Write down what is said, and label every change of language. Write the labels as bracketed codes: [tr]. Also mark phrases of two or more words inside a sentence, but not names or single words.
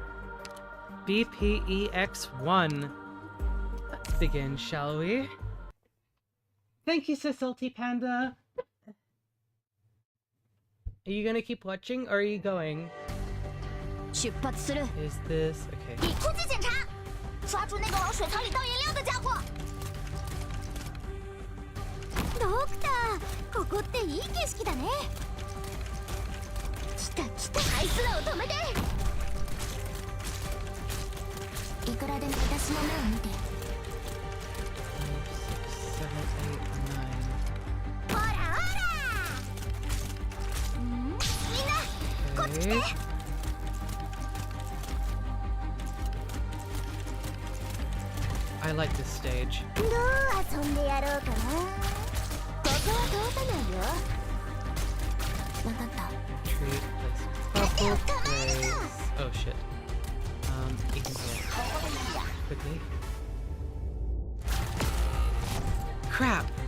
[en] BPEX1. Let's begin, shall we? Thank you, Salty Panda. Are you gonna keep watching, or are you going? Is this... okay. [zh] 抓住那个往水槽里倒颜料的家伙！ [ja] ドクター、ここっていい景色だね。来た来た、あいつらを止めて。いくらでも私の目を見て。ほらほら。みんな、こっち来て。 [en] I like this stage. Treat place bubble place. Oh shit. Ethan here. Quickly. Crap!